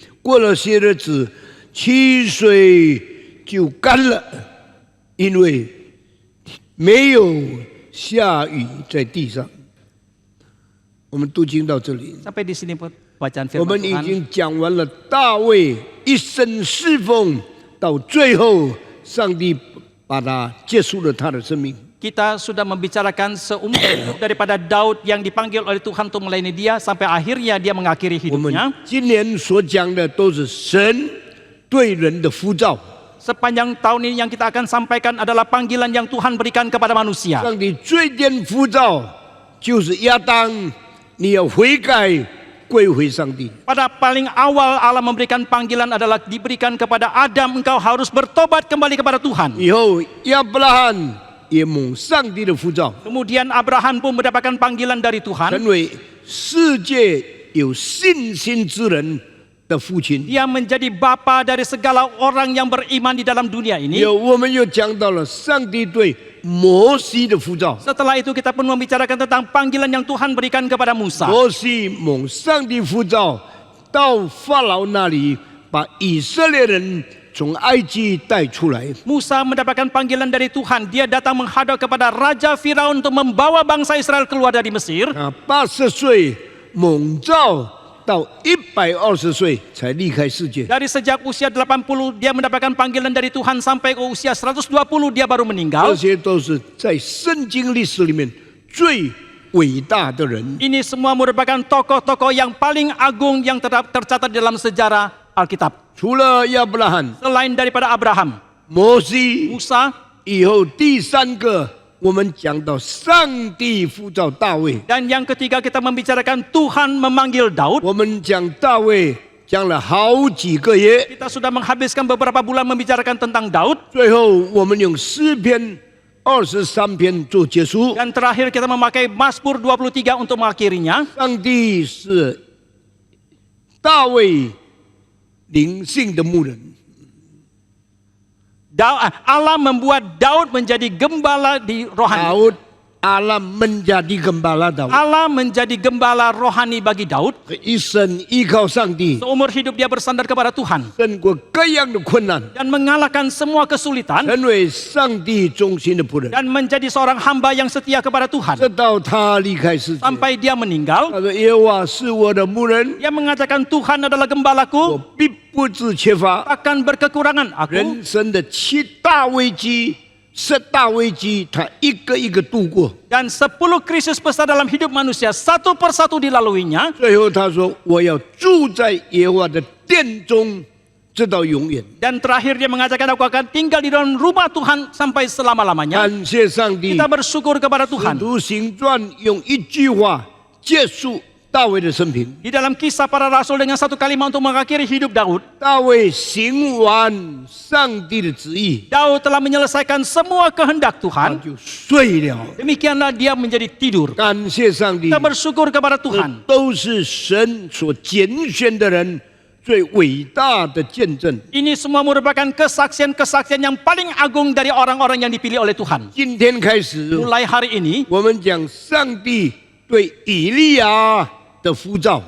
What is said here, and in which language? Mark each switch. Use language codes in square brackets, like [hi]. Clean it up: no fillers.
[zh] 过了些日子，溪水就干了，因为没有下雨在地上。我们读经到这里。 [id] Sampai di sini bacaan [zh] 我 [id] firman [zh] 们已 [id] Tuhan. [zh] 经讲完了大卫一生侍奉，到最后上帝把他结束了他的生命。 [id] Kita sudah membicarakan seumur hidup daripada Daud yang dipanggil oleh Tuhan untuk melayani dia sampai akhirnya dia mengakhiri [zh] 我们 [id] hidupnya. [zh] 今年所讲的都是神对人的呼召。 [id] Sepanjang tahun ini yang kita akan sampaikan adalah panggilan yang Tuhan berikan kepada manusia. [zh] 上帝最先呼召就是亚当，你要悔改，归回上帝。 [id] Pada paling awal Allah memberikan panggilan adalah diberikan kepada Adam, engkau harus bertobat kembali kepada Tuhan. [zh] 以后亚伯拉罕也蒙上帝的呼召， [id] Kemudian Abraham pun mendapatkan panggilan dari Tuhan. [zh] 成为世界有信心之人的父亲。 [id] Dia menjadi bapa dari segala orang yang beriman di dalam dunia ini. [zh] 我们又讲到了上帝对摩西的呼召， [id] Setelah itu kita pun membicarakan tentang panggilan yang Tuhan berikan kepada Musa. [zh] 摩西蒙上帝呼召到法老那里，把以色列人从埃及带出来。 [id] Musa mendapatkan panggilan dari Tuhan. Dia datang menghadap kepada Raja Firaun untuk membawa bangsa Israel keluar dari Mesir. [zh] 80岁蒙召到120岁才离开世界。 [id] Dari sejak usia 80 dia mendapatkan panggilan dari Tuhan sampai ke usia 120 dia baru [zh] 这 [id] meninggal. [zh] 些都是在圣经历史里面最伟大的人。 [id] Ini semua merupakan tokoh-tokoh yang paling agung yang tercatat dalam sejarah Alkitab. [zh] 除了亚伯拉罕、 [id] Selain daripada Abraham, [zh] 摩西 [id] Musa, [zh] 以后，第三个我们讲到上帝呼召大卫。 [id] dan yang ketiga kita membicarakan Tuhan memanggil Daud. [zh] 我们讲大卫讲了好几个月， [id] Kita sudah menghabiskan beberapa bulan membicarakan tentang Daud. [zh] 最后我们用诗篇23篇做结束。 [id] Dan terakhir kita memakai Mazmur 23 untuk mengakhirinya. [zh] 上帝是大卫灵性的牧人， [id] Allah membuat Daud menjadi gembala di rohani. Daud Allah menjadi gembala Daud， Allah menjadi gembala rohani bagi Daud. [zh] 一生依靠上帝， [id] Seumur hidup dia bersandar kepada Tuhan [zh] 胜过各样的困难， [id] dan mengalahkan semua kesulitan [zh] 成为上帝忠心的仆人， [id] dan menjadi seorang hamba yang setia kepada Tuhan [zh] 直到他离开世界。 [id] sampai dia meninggal. [zh] 他说：“耶和华是我的牧人， [id] Dia mengatakan Tuhan adalah [zh] 我 [id] gembalaku, [zh] 必不致缺乏。” [id] akan berkekurangan aku. [zh] 人生的7大危机、10大危机，他一个一个度过。 [id] Dan 10 krisis besar dalam hidup manusia satu persatu dilaluinya. [zh] 最后他说：“我要住在耶和华的殿中，直到永远。 [id] Dan terakhir dia mengatakan aku akan tinggal di dalam rumah Tuhan sampai selama-lamanya. [zh] 感谢上帝。 [id] Kita bersyukur kepada Tuhan. [zh] 徒行传用一句话结束大卫的生平。 [id] Di dalam kisah para rasul dengan satu kalimat untuk mengakhiri hidup Daud. [zh] 大卫行完上帝的旨意， [id] Daud telah menyelesaikan semua kehendak Tuhan. [zh] 就睡了。 [id] Demikianlah dia menjadi tidur. [zh] 感谢上帝 [id] Kita，bersyukur kepada Tuhan. [zh] 都是神所拣选的人最伟大的见证。 [id] Ini semua merupakan kesaksian-kesaksian yang paling agung dari orang-orang yang dipilih oleh Tuhan. [zh] 今天开始， [id] Mulai hari ini [zh] 我们讲上帝对以利亚的呼召。